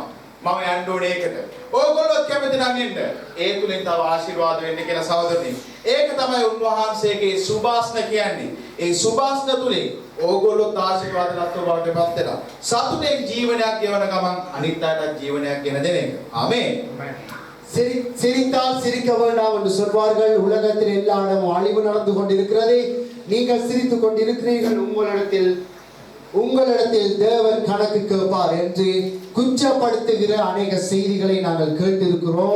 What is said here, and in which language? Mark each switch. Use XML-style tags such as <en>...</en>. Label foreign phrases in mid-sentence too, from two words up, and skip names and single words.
<si>මම යන්න ඕනේ ඒකට. ඕගොල්ලෝ කැමති නම් එන්න. ඒ තුලින් තව ආශිර්වාද වෙන්න කියලා සහෝදරනි. ඒක තමයි උන්වහන්සේගේ සුභාස්න කියන්නේ. ඒ සුභාස්න තුලින් ඕගොල්ලෝ ආශිර්වාද ලබන්න බවට පත් වෙනවා. සතුටෙන් ජීවනයක් ගෙවන ගමන් අනිත් අයට ජීවනයක් ගෙන දෙන එක. ආමේන්.</si> <ta>சிரித்தால் சிரிக்க வேண்டாம் என்று சொல்வார்கள். உலகத்தில் எல்லா இடமும் அழிவு நடந்து கொண்டிருக்கிறது. நீங்கள் சிரித்துக் கொண்டிருக்கிறீர்கள். உங்களிடத்தில் தேவன் கணக்கு கேட்பார் என்று குற்றப்படுத்துகிற அநேக செய்திகளை நாங்கள் கேட்டிருக்கிறோம்.</ta>